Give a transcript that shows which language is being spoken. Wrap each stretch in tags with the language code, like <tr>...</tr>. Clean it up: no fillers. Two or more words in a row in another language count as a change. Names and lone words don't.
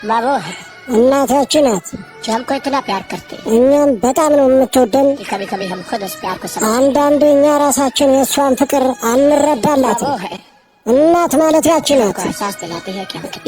<hi>बाबू</hi> <am>እናታችን ናት</am> <hi>जो हमको इतना प्यार करते हैं।</hi> <am>እኛም በጣም ነው የምትወደን።</am> <hi>कभी कभी हम खुद उस प्यार को समझ</hi> <am>አንዳንዴ እኛ ራሳችን የእሷን ፍቅር አንረዳላትም።</am> <hi>वो है</hi> <am>እናት ማለት ያቺ ናት።</am> <hi>को एहसास दिलाती है कि हम कितने</hi>